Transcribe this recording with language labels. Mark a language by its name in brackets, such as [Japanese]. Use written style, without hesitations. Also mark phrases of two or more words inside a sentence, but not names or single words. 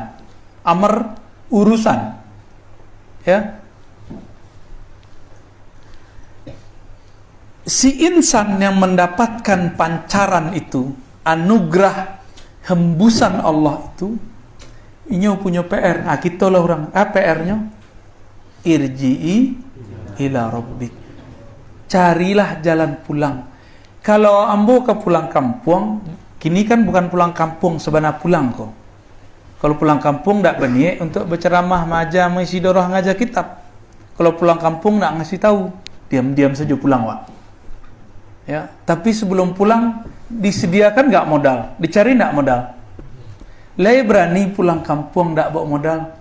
[Indonesian] Amr urusan. Ya. Si insan yang mendapatkan pancaran itu, anugerah hembusan Allah itu, ini punya PR. Kita lah orang. PR-nya [Arabic] irji'i ila rabbik. [Indonesian] Carilah jalan pulang. Kalau ambo ke pulang kampung, kini kan bukan pulang kampung sebenarnya pulang kok. Kalau pulang kampung tak berniat untuk berceramah, maja, mengisi dorah, ngajar kitab. Kalau pulang kampung tak ngasih tahu, diam-diam saja pulang, Wak. Ya, tapi sebelum pulang disediakan enggak modal, dicari enggak modal. [Minangkabau] Lai berani pulang kampung enggak bawa modal.